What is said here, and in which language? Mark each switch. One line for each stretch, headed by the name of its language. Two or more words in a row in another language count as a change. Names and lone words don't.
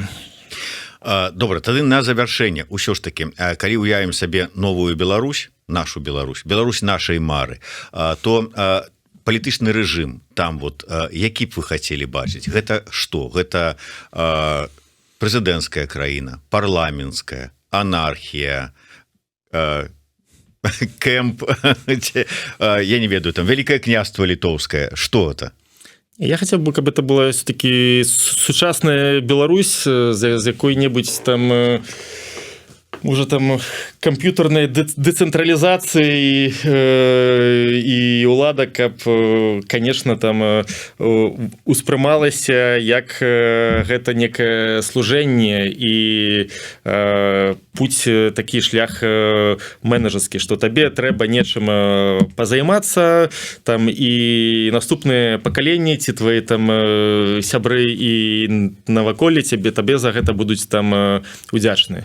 Belarusian: Добра, тады на завяршэнне ўсё ж таки, калі ўявім сабе новую Беларусь, нашу Беларусь нашай мары, то палітычны рэжым там вот які б вы хацелі бачыць? Гэта што? Гэта прэзідэнцкая краіна, парламенцкая, анархія, кэмп, я не ведаю, там Великое княство Литовское,
Russian: что это? Я хотел бы, каб это была все-таки
Belarusian: сучасная Беларусь з якой-небудзь там
Russian: уже
Belarusian: там камп'ютарнай дэцэнтралізацыі і ўлада, каб, конечно, там успрымалася як гэта некае служэнне і путь такі шлях менеджерскі, што табе трэба нечым пазаймацца там і наступныя пакаленні ці твои там сябры і наваколле табе за гэта будуць там удзячныя.